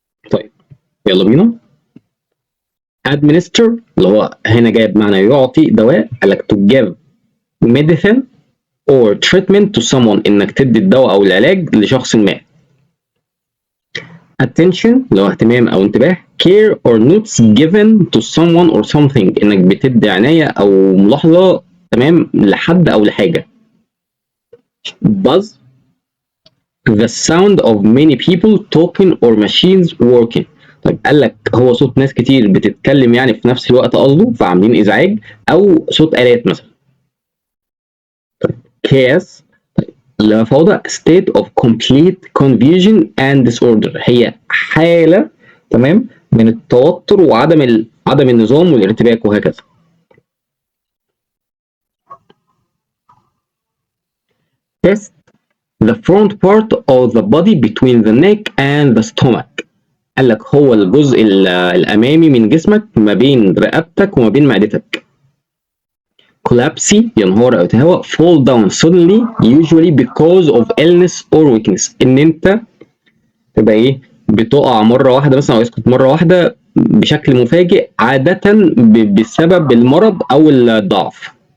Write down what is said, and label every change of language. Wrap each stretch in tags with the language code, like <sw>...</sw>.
<ar>طيب يلا بينا. administer اللي هو هنا جاي بمعنى يعطي دواء، قال لك</ar> <en>to give medicine or treatment to someone،</en> <ar>انك تدي الدواء او العلاج لشخص ما. attention اللي هو اهتمام او انتباه.</ar> <en>care or notes given to someone or something،</en> <ar>انك بتدي عناية او ملاحظة، تمام، لحد او لحاجة.</ar> <en>buzz the sound of many people talking or machines working.</en> <ar>طيب قال لك هو صوت ناس كتير بتتكلم يعني في نفس الوقت قصده، فعاملين ازعاج، او صوت آلات مثلا. طيب chaos اللي هو فوضى</ar> <en>state of complete confusion and disorder،</en> <ar>هي حالة، تمام، من التوتر وعدم عدم النظام والارتباك وهكذا.</ar> <en>test the front part of the body between the neck and the stomach.</en> <ar>قال لك هو الجزء الأمامي من جسمك ما بين رقبتك وما بين معدتك. collapse ينهار أو يتهوى.</ar> <en>fall down suddenly usually because of illness or weakness،</en> <ar>إن أنت تبقى إيه، بتقع مرة واحدة مثلا أو يسقط مرة واحدة بشكل مفاجئ، عادة بسبب المرض أو الضعف.</ar>